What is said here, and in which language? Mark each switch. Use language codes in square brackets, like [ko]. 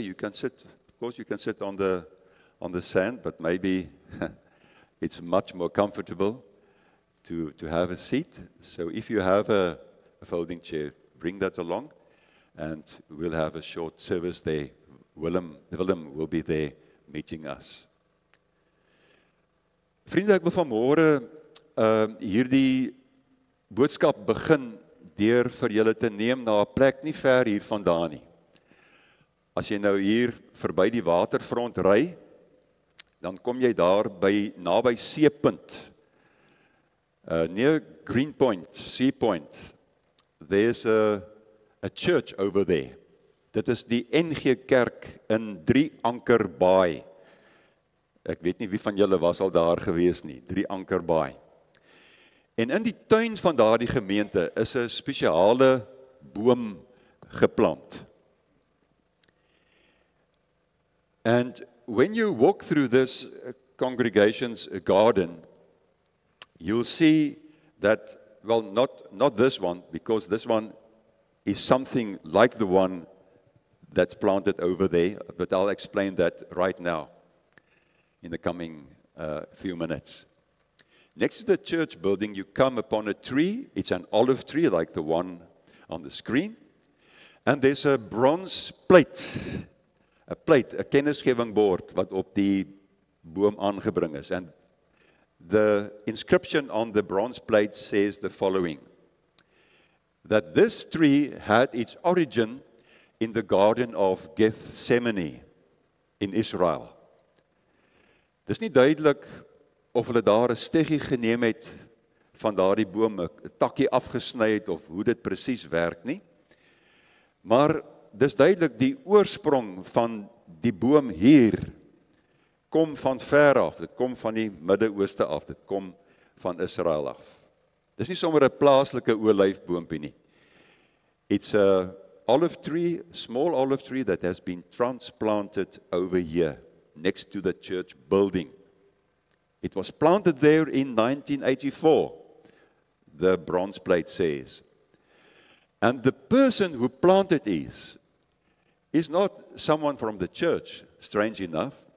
[en] You can sit, of course, you can sit on the sand, but maybe it's much more comfortable to have a seat. So if you have a folding chair, bring that along. And we'll have a short service there. Willem will be there meeting us. [af] Vriende, ek wil vanmôre hierdie boodskap begin deur vir julle te neem na 'n plek nie ver hier vandaan nie. As jy nou hier verby die waterfront ry, dan kom jy daar naby Seepunt. [en] Near Greenpoint, Sea Point. There's a church over there. [af] Dit is die NG Kerk in 3 Anker Baai. Ek weet nie wie van julle was al daar gewees nie, 3 Anker Baai. En in die tuin van daardie gemeente is 'n spesiale boom geplant. [en] And when you walk through this congregation's garden, you'll see that, well, not this one, because this one is something like the one that's planted over there, but I'll explain that right now in the coming few minutes. Next to the church building, you come upon a tree. It's an olive tree like the one on the screen. And there's a bronze plate, [af] a kennisgewing bord wat op die boom aangebring is. [en] And the inscription on the bronze plate says the following: that this tree had its origin in the Garden of Gethsemane in Israel. [af] Dis nie duidelik of hulle daar 'n steggie geneem het van daardie boom, 'n takkie afgesny het of hoe dit presies werk nie. Maar dis duidelik die oorsprong van die boom hier kom van ver af. Dit kom van die Midde-Ooste af. Dit kom van Israel af. Dis nie sommer 'n plaaslike olyfboompie nie. [en] It's a olive tree, small olive tree that has been transplanted over here next to the church building. It was planted there in 1984, the bronze plate says. And the person who planted is not someone from the church, strange enough.